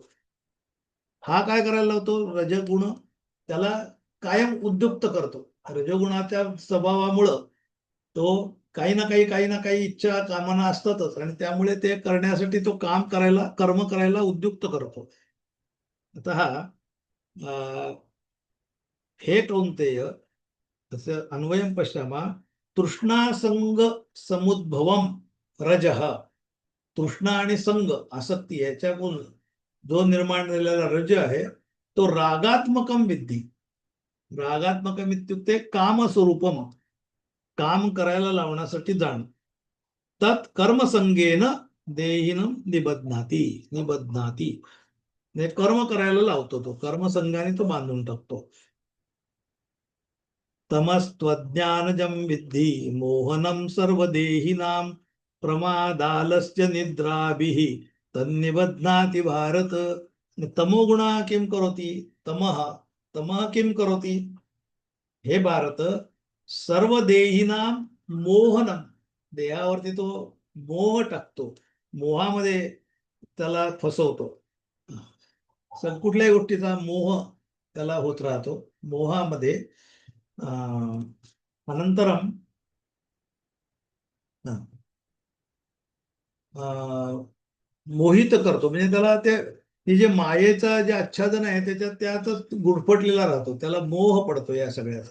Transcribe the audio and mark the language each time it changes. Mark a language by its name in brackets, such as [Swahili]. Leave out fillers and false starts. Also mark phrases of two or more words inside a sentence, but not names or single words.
[Marathi] हा काय करायला लावतो, रजगुण त्याला कायम उद्युक्त करतो. रजगुणाच्या स्वभावामुळं तो काही ना काही इच्छा कामना असतातच आणि त्यामुळे ते करण्यासाठी तो कर्म करायला उद्युक्त करतो. [Sanskrit] आता हे कौन्तेय तस्य अन्वयं पश्यामः. तृष्णासंग समुद्भवम रजः. [Marathi] तृष्णा आणि संग आसक्ती याच्यातून जो निर्माण झालेला रज आहे तो [Sanskrit] रागात्मकम विद्धि. रागात्मकम इत्युक्ते कामस्वरूपम, [Marathi] काम करायला लावण्यासाठी जाण. [Sanskrit] तत् कर्मसंगेन देहिनम निबध्नाती. [Marathi] कर्म करायला लावतो, तो कर्मसंगाने तो बांधून टाकतो. [Sanskrit] तमस्त्वज्ञानजं विद्धि मोहनं सर्वदेहिनां प्रमादालस्य निद्राभिः तन्निबध्नाति भारत. तमोगुणः किं करोति, तमः किं करोति, हे भारत सर्व देहीनाम मोहनम, [Marathi] देहावरती तो मोह टाकतो, मोहामध्ये त्याला फसवतो. कुठल्याही गोष्टीचा मोह त्याला होत राहतो, मोहामध्ये अनंतरम मोहित करतो, म्हणजे त्याला ते जे मायेचा जे आच्छादन आहे त्यातच गुरफटलेला राहतो, त्याला मोह पडतो या सगळ्याचा.